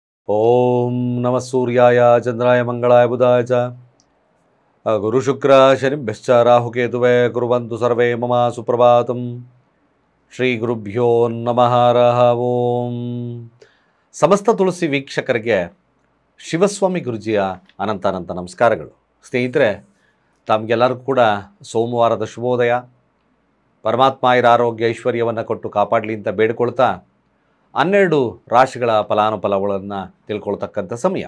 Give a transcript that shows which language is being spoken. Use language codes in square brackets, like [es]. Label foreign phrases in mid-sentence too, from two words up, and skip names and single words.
[sa] ಓಂ ನಮಃ ಸೂರ್ಯಾಯ ಚಂದ್ರಾಯ ಮಂಗಳಾಯ ಬುಧಾಯ ಚ ಗುರು ಶುಕ್ರ ಶನಿಭ್ಯಶ್ಚ ರಾಹುಕೇತುವೇ ಕುರ್ವಂತು ಸರ್ವೇ ಮಮ ಸುಪ್ರಭಾತಂ. ಶ್ರೀ ಗುರುಭ್ಯೋ ನಮಃ ಹರಃ ಓಂ. [kn] ಸಮಸ್ತ ತುಳಸಿ ವೀಕ್ಷಕರಿಗೆ ಶಿವಸ್ವಾಮಿ ಗುರುಜಿಯ ಅನಂತ ನಮಸ್ಕಾರಗಳು. ಸ್ನೇಹಿತರೆ, ತಮಗೆಲ್ಲರಿಗೂ ಕೂಡ ಸೋಮವಾರದ ಶುಭೋದಯ. ಪರಮಾತ್ಮ ಆರೋಗ್ಯ ಐಶ್ವರ್ಯವನ್ನು ಕೊಟ್ಟು ಕಾಪಾಡಲಿ ಅಂತ ಬೇಡಿಕೊಳ್ತಾ 12 ರಾಶಿಗಳ ಫಲಾನುಫಲಗಳನ್ನು ತಿಳ್ಕೊಳ್ತಕ್ಕಂಥ ಸಮಯ.